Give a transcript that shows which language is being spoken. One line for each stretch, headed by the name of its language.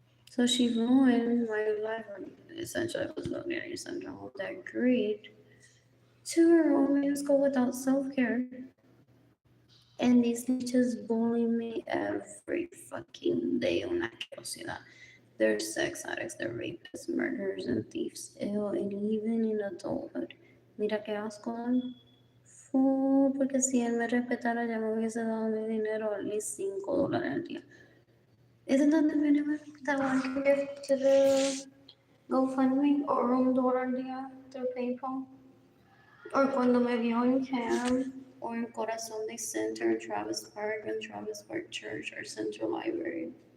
English: So she ruined my life. Essentially, I was getting syndrome that agreed to enroll me in school without self-care. And these teachers bully me every fucking day.
Spanish: Una asquerosidad.
English: They're sex addicts, they're rapists, murderers, and thieves. Ew, and even in adulthood.
Spanish: Mira qué asco. Porque si él me respetara, ya me hubiese dado mi dinero,
English: at least
Spanish: $5 al día.
English: Isn't that the minimum that one can give to the GoFundMe or $1
Spanish: al día
English: through PayPal? Or
Spanish: cuando me vio en
English: camp, or in Corazon de Center in Travis Park and Travis Park Church or Central Library.